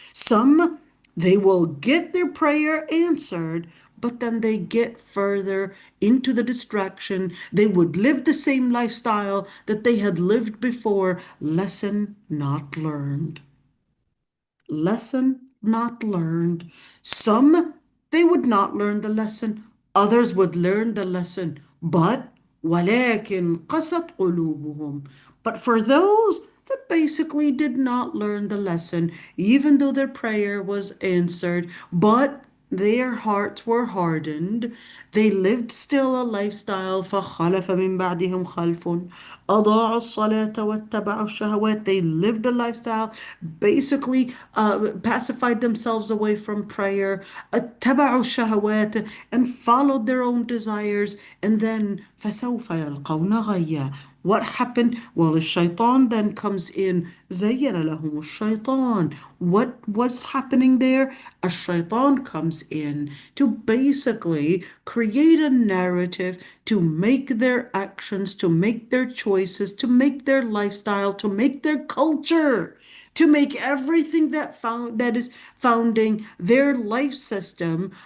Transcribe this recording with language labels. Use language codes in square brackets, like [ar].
[en] Some, they will get their prayer answered, but then they get further into the distraction. They would live the same lifestyle that they had lived before. Lesson not learned. Lesson not learned. Some, they would not learn the lesson. Others would learn the lesson. But [ar] ولكن قست قلوبهم. [en] But for those that basically did not learn the lesson, even though their prayer was answered, but their hearts were hardened. They lived still a lifestyle. [ar] فَخَلَفَ مِن بَعْدِهِمْ خَلْفٌ أَضَاعُوا الصَّلَاةَ وَاتَّبَعُوا الشَّهَوَاتِ. [en] They lived a lifestyle, basically pacified themselves away from prayer, [ar] اتَّبَعُوا الشَّهَوَاتِ, [en] and followed their own desires. And then [ar] فَسَوْفَ يَلْقَوْنَ غَيًّا. [en] What happened? Well, the shaitan then comes in. [ar] زَيَّنَ لَهُمُ الشَّيْطَانِ. [en] What was happening there? A shaitan comes in to basically create a narrative, to make their actions, to make their choices, to make their lifestyle, to make their culture, to make everything that is founding their life system.